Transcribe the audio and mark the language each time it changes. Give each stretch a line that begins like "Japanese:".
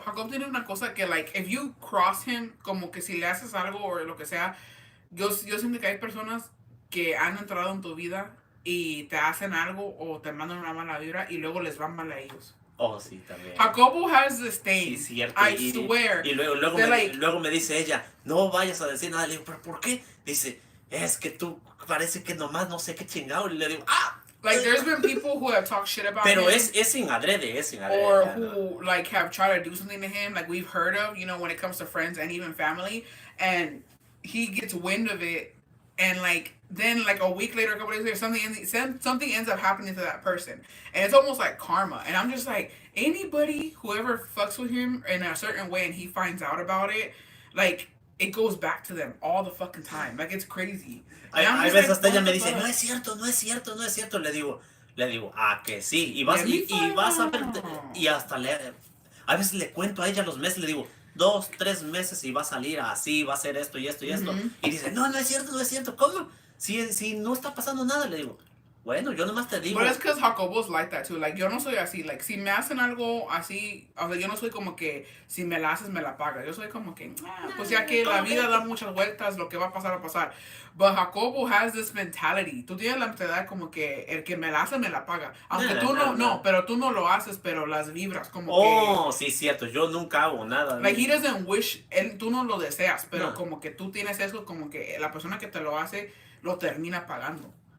Spanish: Jacob tiene una cosa que, like,
English: if you cross him,
Spanish: como que si le haces algo o lo que sea, yo siento que hay personas que han entrado en tu vida y te hacen algo o te mandan una mala vibra y luego les va mal a ellos. Oh, sí, también.
English: Jacobo has this thing.
Spanish: Sí, cierto.
English: I swear.
Spanish: Y luego me dice ella, no vayas a decir nada. Le digo, ¿pero por qué? Dice, es que tú parece que nomás no sé qué chingado. Y le digo, ¡ah!
English: Like, there's been people who have talked shit about
Spanish: Pero
English: him.
Spanish: es sin adrede, es sin adrede.
English: Or who, like, have tried to do something to him, like we've heard of, you know, when it comes to friends and even family. And he gets wind of it. And, like, then, like, a week later, a couple days later, something ends up happening to that person. And it's almost like karma. And I'm just like, anybody, whoever fucks with him in a certain way and he finds out about it, like, it goes back to them all the fucking time. Like, it's crazy.
Spanish: Hay veces hasta ella me dice, no es cierto. Le digo, que sí. Y vas a ver, y hasta a veces le cuento a ella los meses, le digo, 2, 3 meses y va a salir así, va a hacer esto y esto y esto. Y dice, no es cierto, ¿cómo? Si no está pasando nada, le digo, bueno, yo nomás te digo.
English: But it's because Jacobo's like that too.
Spanish: Like, yo no soy así. Like, si me hacen algo así, o sea, yo no soy como que si me la haces, me la pagas. Yo soy como que, pues ya que la vida da muchas vueltas, lo que va a pasar, va a pasar.
English: But Jacobo has this mentality.
Spanish: Tú tienes la mentalidad como que el que me la hace, me la paga. Aunque tú no, pero tú no lo haces, pero las vibras como que... Oh, sí, cierto. Yo nunca hago nada. Like,
English: he doesn't wish,
Spanish: tú no lo deseas, pero como que tú tienes eso, como que la persona que te lo hace, lo termina pagando.